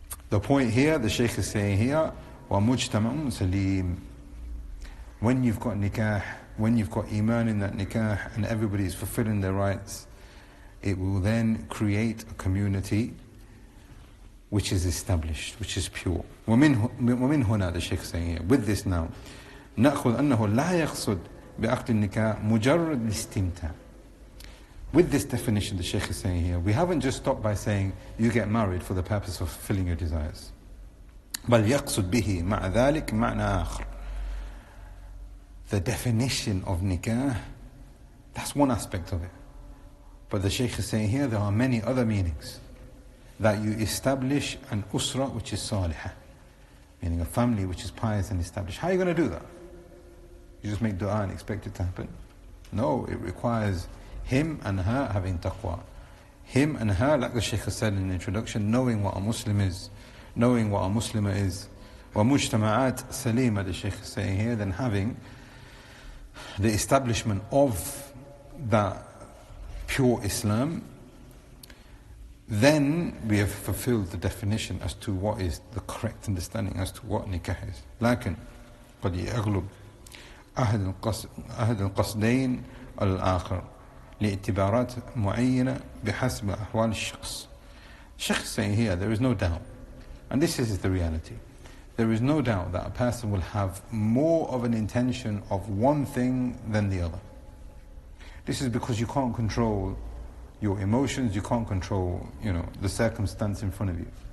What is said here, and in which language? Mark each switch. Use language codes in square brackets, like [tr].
[en] The point here, the Shaykh is saying here, [ar] وَمُجْتَمَعٌ سَلِيمٌ. [en] When you've got nikah, when you've got iman in that nikah, and everybody is fulfilling their rights, it will then create a community which is established, which is pure. [ar] وَمِنْ هُنَا, [en] the Shaykh is saying here, with this now, [ar] نأخذ أنه لا يقصد بعقد النكاح مجرد الاستمتاع. [en] With this definition the Shaykh is saying here, we haven't just stopped by saying you get married for the purpose of fulfilling your desires. [ar] بل يقصد به مع ذلك معنى آخر. [en] The definition of nikah, that's one aspect of it. But the Shaykh is saying here there are many other meanings. That you establish an usra which is salihah. meaning a family which is pious and established. How are you going to do that? You just make dua and expect it to happen? No, it requires him and her having taqwa. Him and her, like the Shaykh has said in the introduction, knowing what a Muslim is, knowing what a Muslimah is. [ar] وَمُجْتَمَعَاتْ سَلِيمَةً, [en] the Shaykh is saying here, then having the establishment of that pure Islam, then we have fulfilled the definition as to what is the correct understanding as to what nikah is. [ar] لكن قد يغلب أحد القصدين الآخر لاعتبارات معينة بحسب أحوال الشخص. [en] Shaykh is saying here, there is no doubt, and this is the reality, there is no doubt that a person will have more of an intention of one thing than the other. This is because you can't control your emotions, you can't control, the circumstance in front of you.